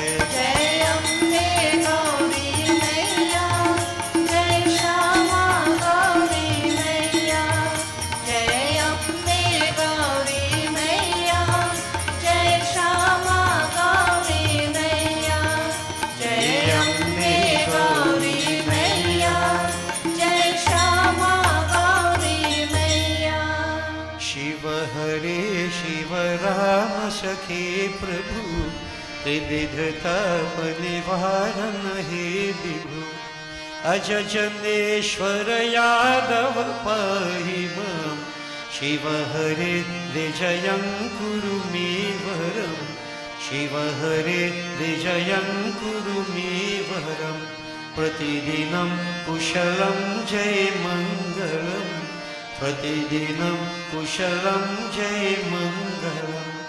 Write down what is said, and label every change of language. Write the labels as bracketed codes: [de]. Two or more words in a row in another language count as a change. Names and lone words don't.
[hi] जय अम्बे गौरी मैया, जय श्यामा गौरी मैया। जय अम्बे गौरी मैया, जय श्यामा गौरी मैया। जय अम्बे गौरी मैया, जय श्यामा गौरी मैया। [sa] शिव हरे शिव राम सखे प्रभु त्रिविध ताप निवारण हे विभु अज जनेश्वर यादव पाहि मां शिव हरे विजयं कुरु मे वरं शिव हरे विजयं कुरु मे वरं प्रतिदिनं कुशलं जय मङ्गलम् प्रतिदिनं कुशलं जय मङ्गलम्।